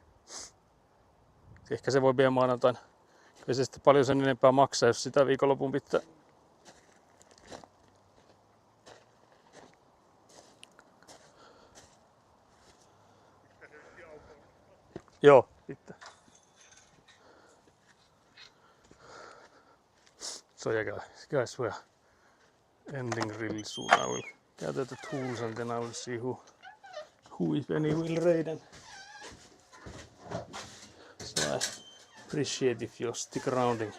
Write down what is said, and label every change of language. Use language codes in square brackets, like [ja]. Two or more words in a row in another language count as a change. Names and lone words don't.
[fi] Ehkä se voi vielä maanantaina. Ei se sitten paljon sen enempää maksaa, jos sitä viikonlopun pitää. Joo, pitää. [en] So yeah guys, we're ending really soon. I will gather the tools and then I will see who if any will raid them. So I appreciate if you stick arounding.